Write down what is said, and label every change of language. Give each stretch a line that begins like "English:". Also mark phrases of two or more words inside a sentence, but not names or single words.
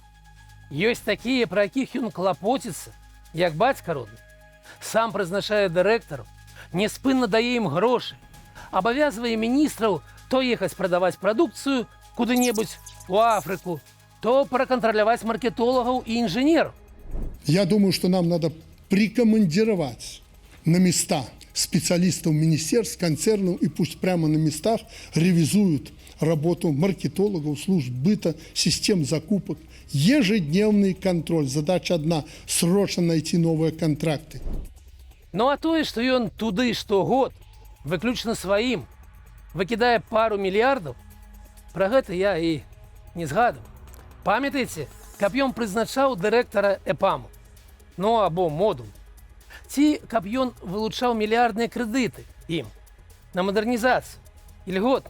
Belarusian: Ёсць такія, пра якіх ён клапоціцца, як бацька родны. Сам прызначае дырэктараў, няспынна дае ім грошы, абавязвае міністраў то ехаць прадаваць прадукцыю куды-небудзь у Афрыку, то пракантраляваць маркетолагаў і інжынераў.
Russian: Я думаю, что нам надо прикомандировать на места специалистов министерств, концернов, и пусть прямо на местах ревизуют работу маркетологов, служб быта, систем закупок. Ежедневный контроль. Задача одна – срочно найти новые контракты.
Belarusian: Ну а тое, што ён туды штогод, выключна сваім, выкідае пару мільярдаў, пра гэта я і не згадваў. Памятаеце, каб ён прызначаў дырэктара ЭПАМу? ну або модуль. Ці, каб ён вылучаў мільярдныя крэдыты ім на мадэрнізацыю і льготны.